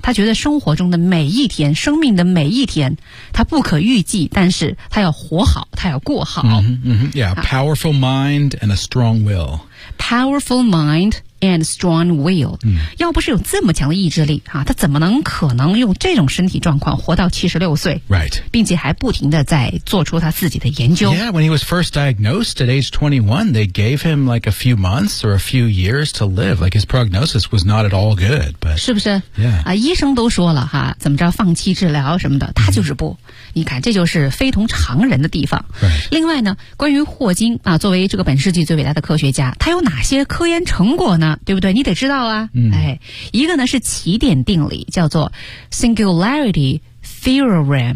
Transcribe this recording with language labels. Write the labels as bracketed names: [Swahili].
[Chinese] 他觉得生活中的每一天，生命的每一天他不可预计，但是他要活好，他要过好、 [English] mm-hmm. yeah. powerful mind and a strong will powerful mindand strong will、嗯、 [Chinese] 要不是有这么强的意志力、啊、他怎么能可能用这种身体状况活到76岁、 [English] right. [Chinese] 并且还不停地在做出他自己的研究 [English] Yeah, when he was first diagnosed at age 21 they gave him like a few months or a few years to live like his prognosis was not at all good but, [Chinese] 是不是、 [English] yeah. [Chinese] 啊、医生都说了、啊、怎么着放弃治疗什么的他就是不、嗯、你看这就是非同常人的地方、 [English] right. [Chinese] 另外呢关于霍金、啊、作为这个本世纪最伟大的科学家他有哪些科研成果呢对不对你得知道啊、嗯哎、一个呢是奇点定理叫做 Singularity Theorem、